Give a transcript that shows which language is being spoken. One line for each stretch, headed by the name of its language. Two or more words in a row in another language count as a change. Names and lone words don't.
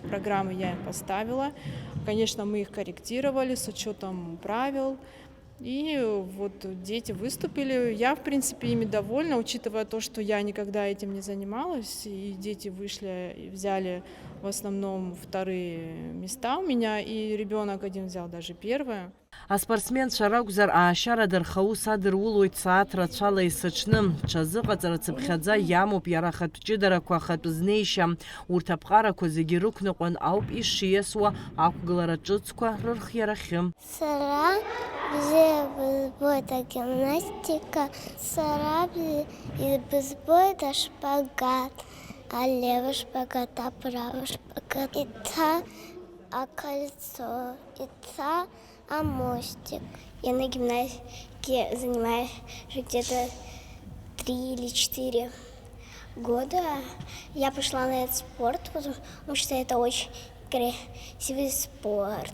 Russian: Программы я им поставила. Конечно, мы их корректировали с учетом правил. И вот дети выступили. Я, в принципе, ими довольна, учитывая то, что я никогда этим не занималась. И дети вышли и взяли в основном вторые места у меня, и ребенок один взял даже первое.
Abkhazian: Аспортсменцәа ракәзар аашьарада рхаус адырулоит сааҭ рацәала есыҽны. Ҽазыҟаҵара цыԥхьаӡа иамоуп иара ахатә ҷыдарақәа, ахатә знеишьа. Урҭ аԥҟарақәа зегьы рықәныҟәан ауп ишиасуа ақәгылара ҿыцқәа рырхиарахьы. Сара бзиа бызбоит агимнастика, сара бызбоит ашпагат,
Russian: алевый шпагат, аправый шпагат,
Abkhazian: ица кольцо, ица мостик.
Russian: Я на гимнастике занимаюсь где-то 3 или 4 года. Я пошла на этот спорт, потому что это очень красивый спорт.